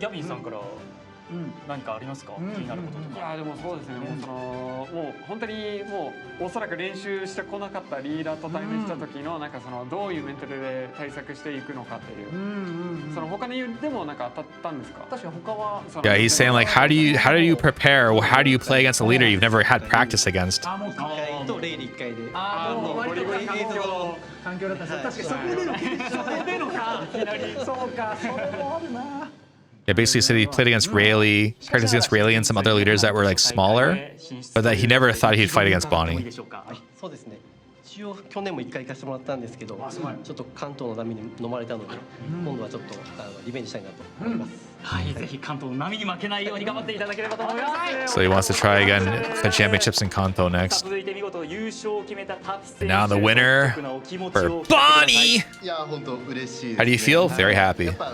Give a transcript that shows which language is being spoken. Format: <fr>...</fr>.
<ja>ギャビンさんから何かありますか？気になることとか。いやでもそうですね。もう本当にもうおそらく練習してこなかったリーダーと対面した時のなんかそのどういうメンタルで対策していくのかっていう。その他にでもなんか当たったんですか？確かに他は。</ja> <en>Yeah, he's saying like, how do you prepare? How do you play against a leader you've never had practice against?</en> <ja>環境だったんです。確かにそこでの決勝でのか。そうか、それもあるな。</ja> <en>Yeah, basically said he played against Rayleigh, practiced against Rayleigh and some other leaders that were like smaller, but that he never thought he'd fight against Bonney.</en> <ja>そうですね。一応去年も1回行かせてもらったんですけど、ちょっと関東の波に飲まれたので、今度はちょっとリベンジしたいなと思います。はい、ぜひ関東の波に負けないように頑張っていただければと思います。</ja> <en>So he wants to try again for the championships in Kanto next.</en> <ja>続いて見事優勝を決めたタピ選手。</ja> <en>Now the winner for Bonney. How do you feel? Very happy.</en>